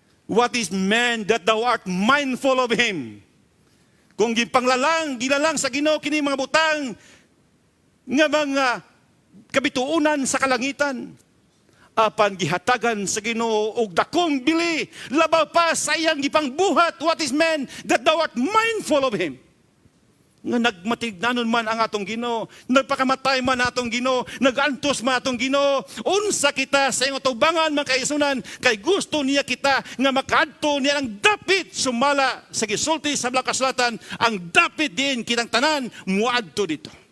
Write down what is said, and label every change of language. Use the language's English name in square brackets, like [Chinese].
[English] What is man that thou art mindful of him? [Cebuano] Kung gilalang sa Ginoo kini mga butang nga mga kabituunan sa kalangitan, apan gihatagan sa Ginoo og dakong bili labaw pa sa iyang gipangbuhat. [English] What is man that thou art mindful of him? [Cebuano] Nga nagmatignanon man ang atong Ginoo, nagpakamatay man atong Ginoo, nagantos man atong Ginoo, unsa kita sa iyong tubangan mga kaisunan, kay gusto niya kita nga makadto niya ang dapit sumala sa gisulti sa Balang Kasulatan, ang dapit din kitang tanan muadto dito.